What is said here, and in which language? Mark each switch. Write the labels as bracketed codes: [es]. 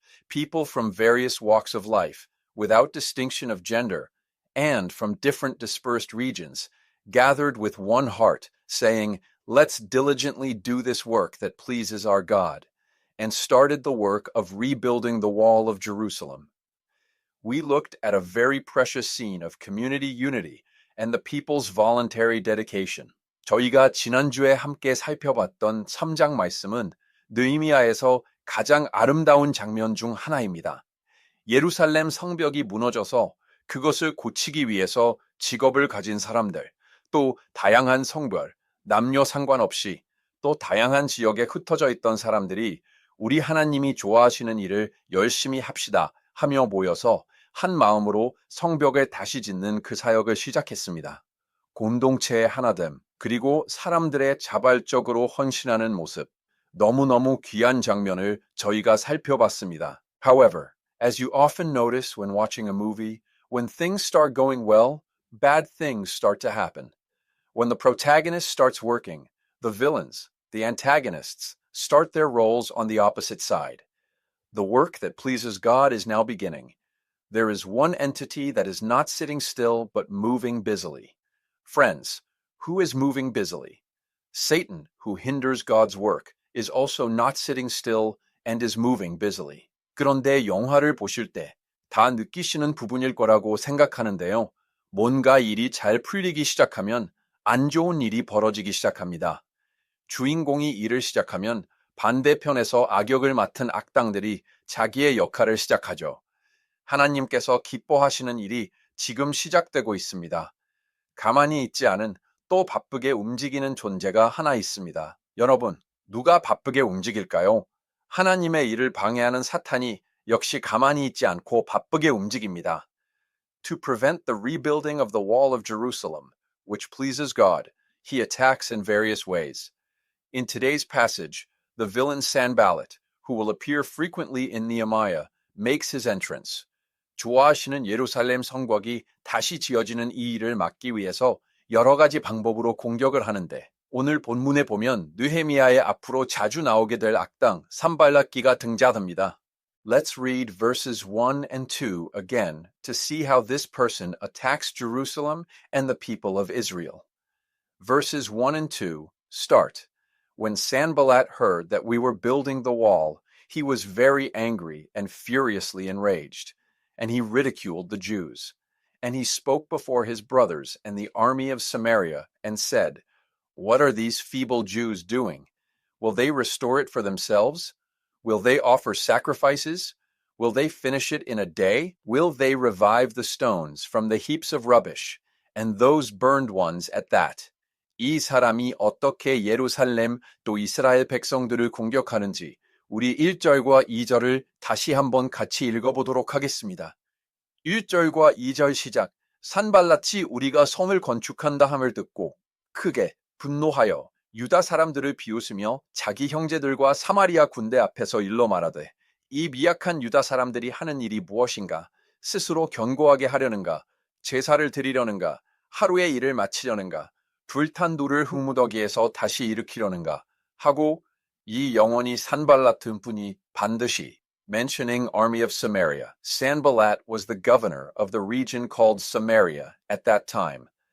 [en] People from various walks of life, without distinction of gender, and from different dispersed regions, gathered with one heart, saying, "Let's diligently do this work that pleases our God," and started the work of rebuilding the wall of Jerusalem. We looked at a very precious scene of community unity and the people's voluntary dedication. [ko] 저희가 지난주에 함께 살펴봤던 3장 말씀은 느헤미야에서 가장 아름다운 장면 중 하나입니다. 예루살렘 성벽이 무너져서 그것을 고치기 위해서 직업을 가진 사람들, 또 다양한 성별, 남녀 상관없이 또 다양한 지역에 흩어져 있던 사람들이 우리 하나님이 좋아하시는 일을 열심히 합시다 하며 모여서 한 마음으로 성벽을 다시 짓는 그 사역을 시작했습니다. 공동체의 하나됨, 그리고 사람들의 자발적으로 헌신하는 모습, 너무너무 귀한 장면을 저희가 살펴봤습니다. [en] However, as you often notice when watching a movie, when things start going well, bad things start to happen. When the protagonist starts working, the villains, the antagonists, start their roles on the opposite side. The work that pleases God is now beginning. There is one entity that is not sitting still but moving busily. Friends, who is moving busily? Satan, who hinders God's work, is also not sitting still and is moving busily. [ko] 그런데 영화를 보실 때 다 느끼시는 부분일 거라고 생각하는데요. 뭔가 일이 잘 풀리기 시작하면 안 좋은 일이 벌어지기 시작합니다. 주인공이 일을 시작하면 반대편에서 악역을 맡은 악당들이 자기의 역할을 시작하죠. 하나님께서 기뻐하시는 일이 지금 시작되고 있습니다. 가만히 있지 않은 또 바쁘게 움직이는 존재가 하나 있습니다. 여러분, 누가 바쁘게 움직일까요? 하나님의 일을 방해하는 사탄이 역시 가만히 있지 않고 바쁘게 움직입니다. [en] To prevent the rebuilding of the wall of Jerusalem, which pleases God, he attacks in various ways. In today's passage, the villain Sanballat, who will appear frequently in Nehemiah, makes his entrance. [ko] 좋아하시는 예루살렘 성곽이 다시 지어지는 이 일을 막기 위해서 여러 가지 방법으로 공격을 하는데 오늘 본문에 보면 느헤미야의 앞으로 자주 나오게 될 악당 산발락기가 등장합니다. [en] Let's read verses 1 and 2 again to see how this person attacks Jerusalem and the people of Israel. Verses 1 and 2 start. When Sanballat heard that we were building the wall, he was very angry and furiously enraged, and he ridiculed the Jews. And he spoke before his brothers and the army of Samaria and said, "What are these feeble Jews doing? Will they restore it for themselves? Will they offer sacrifices? Will they finish it in a day? Will they revive the stones from the heaps of rubbish, and those burned ones at that?" [ko] 이 사람이 어떻게 예루살렘 또 이스라엘 백성들을 공격하는지 우리 1절과 2절을 다시 한번 같이 읽어보도록 하겠습니다. 1절과 2절 시작. 산발랏이 우리가 성을 건축한다 함을 듣고 크게 분노하여 유다 사람들을 비웃으며 자기 형제들과 사마리아 군대 앞에서 일러 말하되 이 미약한 유다 사람들이 하는 일이 무엇인가? 스스로 견고하게 하려는가? 제사를 드리려는가? 하루의 일을 마치려는가? 불탄 돌을 흙무더기에서 다시 일으키려는가? 하고 이 영원히 산발랏 분이 반드시 [en] mentioning army of Samaria. Sanballat was the governor of the region called Samaria at that time.